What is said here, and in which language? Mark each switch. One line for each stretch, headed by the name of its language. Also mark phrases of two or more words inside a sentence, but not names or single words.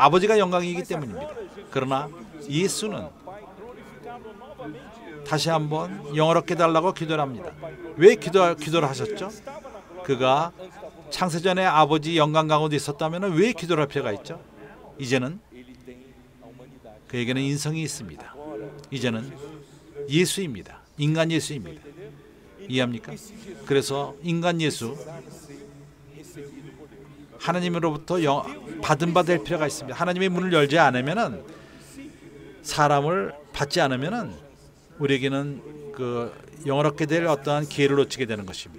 Korean: 아버지가 영광이기 때문입니다. 그러나 예수는 다시 한번 영을 얻게 달라고 기도를 합니다. 왜 기도를 하셨죠? 그가 창세전에 아버지 영광 가운데 있었다면 왜 기도를 할 필요가 있죠? 이제는
Portuguese: ele tem a humanidade.
Korean: 그에게는 인성이 있습니다. 이제는 예수입니다. 인간 예수입니다. 이해합니까? 그래서 인간 예수, 하나님으로부터 받은 바 될 필요가 있습니다. 하나님의 문을 열지 않으면은, 사람을 받지 않으면은 우리에게는 그 영원하게 될 어떠한 기회를 놓치게 되는 것입니다.